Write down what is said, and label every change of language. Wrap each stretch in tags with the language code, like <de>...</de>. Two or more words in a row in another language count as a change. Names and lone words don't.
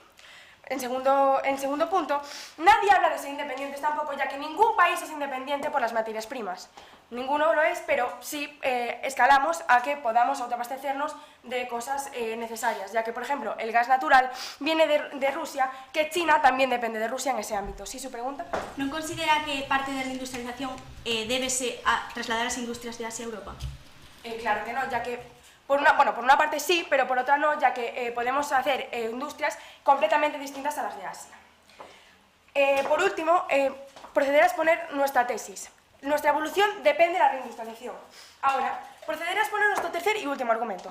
<es>En segundo punto, nadie habla de ser independientes tampoco, ya que ningún país es independiente por las materias primas. Ninguno lo es, pero sí escalamos a que podamos autoabastecernos de cosas necesarias, ya que, por ejemplo, el gas natural viene de Rusia, que China también depende de Rusia en ese ámbito. ¿Sí, su pregunta?</es> <gl>¿Non considera que parte da reindustrialización débese a trasladar as industrias de Asia a Europa?</gl> <es>Claro que no, ya que por una parte sí, pero por otra no, ya que podemos hacer industrias completamente distintas a las de Asia. Por último, proceder a exponer nuestra tesis. Nuestra evolución depende de la reindustrialización. Ahora, proceder a exponer nuestro tercer y último argumento.</es>